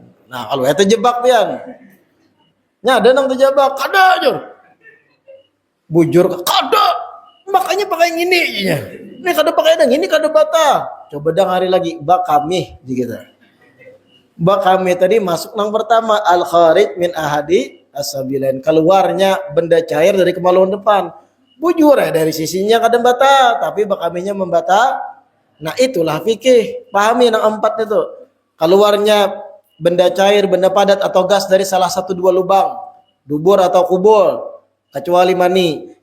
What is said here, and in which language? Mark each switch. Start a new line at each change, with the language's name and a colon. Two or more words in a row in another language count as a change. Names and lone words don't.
Banjar: Nah, kalau itu jebak pian. Nya ada nang terjebak, kada aja. Bujur kada. Makanya pakai yang ini. Ini kada pakai yang ini kada batal. Coba dang hari lagi bakamih gitu. Bakamih tadi masuk nang pertama
Arabic: الخارج من أحد السبيلين,
Indonesian: keluarnya benda cair dari kemaluan depan.
Banjar: Bujur ya dari sisinya kada batal, tapi bakamihnya membatal.
Indonesian: Nah, itulah fikih. Pahami yang empat itu. Keluarnya benda cair, benda padat atau gas dari salah satu dua lubang, dubur atau kubul, kecuali mani.